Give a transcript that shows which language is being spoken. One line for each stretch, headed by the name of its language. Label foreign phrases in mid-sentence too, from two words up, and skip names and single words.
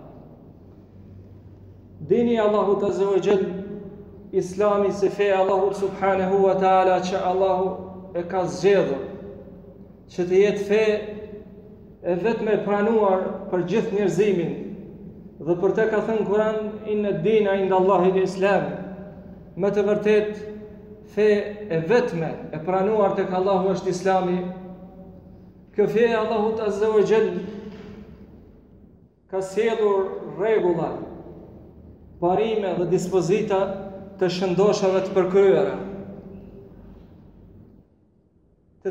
Albanian: Dini Allahut
Arabic: عز وجل,
Albanian: Islami se feja Allahut
Arabic: سبحانه وتعالى
Albanian: që Allahu e ka zgjedhur që të jetë fe e vetme e pranuar për gjithë njerëzimin dhe për të ka thënë Kur'an
Arabic: إن الدين عند الله الإسلام,
Albanian: më të vërtet fe e vetme e pranuar tek Allahu është Islami. Kjo fe e Allahut
Arabic: عز وجل
Albanian: ka sjellur rregulla, parime dhe dispozita të shëndoshave të përkryera, të